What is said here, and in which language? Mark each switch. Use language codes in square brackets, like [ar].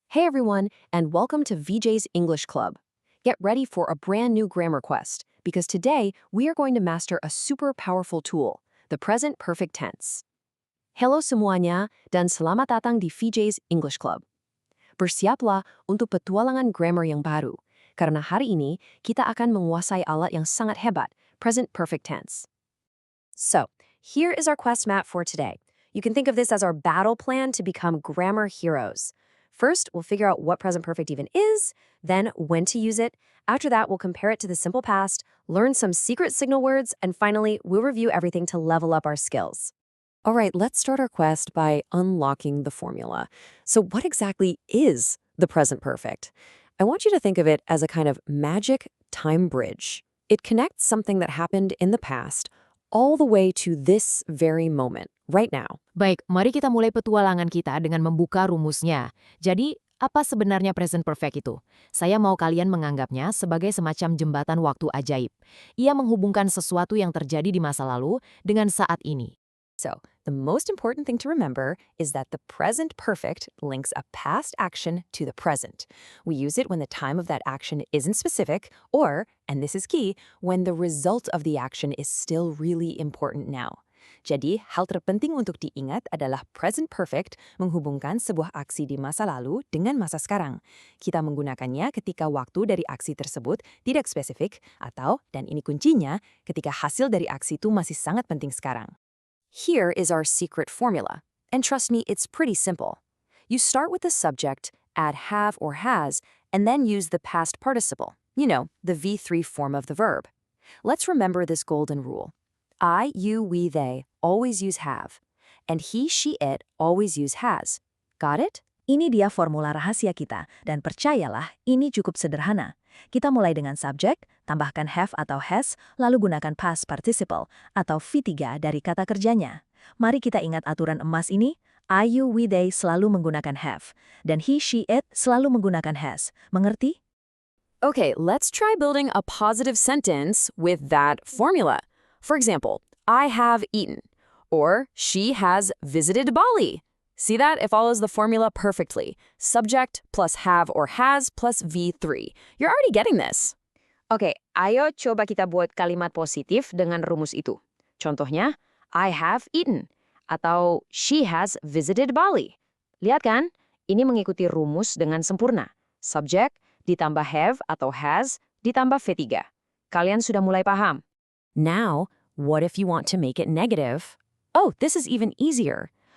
[en] Hey everyone, and welcome to VJ's English Club. Get ready for a brand new grammar quest, because today we are going to master a super powerful tool, the present perfect tense. [id] Hello semuanya, dan selamat datang di VJ's English Club. Bersiaplah untuk petualangan grammar yang baru, karena hari ini kita akan menguasai alat yang sangat hebat, present perfect tense. [en] So, here is our quest map for today. You can think of this as our battle plan to become grammar heroes. First, we'll figure out what present perfect even is, then when to use it. After that, we'll compare it to the simple past, learn some secret signal words, and finally, we'll review everything to level up our skills. All right, let's start our quest by unlocking the formula. So what exactly is the present perfect? I want you to think of it as a kind of magic time bridge. It connects something that happened in the past all the way to this very moment, right now. [id] Baik, mari kita mulai petualangan kita dengan membuka rumusnya. Jadi, apa sebenarnya present perfect itu? Saya mau kalian menganggapnya sebagai semacam jembatan waktu ajaib. Ia menghubungkan sesuatu yang terjadi di masa lalu dengan saat ini. [en] So, the most important thing to remember is that the present perfect links a past action to the present. We use it when the time of that action isn't specific, or, and this is key, when the result of the action is still really important now. [id] Jadi, hal terpenting untuk diingat adalah present perfect menghubungkan sebuah aksi di masa lalu dengan masa sekarang. Kita menggunakannya ketika waktu dari aksi tersebut tidak spesifik, atau, dan ini kuncinya, ketika hasil dari aksi itu masih sangat penting sekarang. [en] Here is our secret formula. And trust me, it's pretty simple. You start with the subject, add have or has, and then use the past participle. You know, the V3 form of the verb. Let's remember this golden rule. I, you, we, they always use have. And he, she, it always use has. Got it? [id] Ini dia formula rahasia kita, dan percayalah, ini cukup sederhana. Kita mulai dengan subjek, tambahkan have atau has, lalu gunakan past participle atau V3 dari kata kerjanya. Mari kita ingat aturan emas ini, [en] I, you, we, they [id] selalu menggunakan have, dan [en] he, she, it [id] selalu menggunakan has. Mengerti? [en] Okay, let's try building a positive sentence with that formula. For example, I have eaten, or she has visited Bali. See that? It follows the formula perfectly. Subject plus have or has plus V3. You're already getting this. [id] Oke, ayo coba kita buat kalimat positif dengan rumus itu. Contohnya, [en] I have eaten, [id] atau [en] she has visited Bali. [id] Lihat kan? Ini mengikuti rumus dengan sempurna. Subject ditambah have atau has ditambah V3. Kalian sudah mulai paham? [en] Now, what if you want to make it negative? Oh, this is even easier.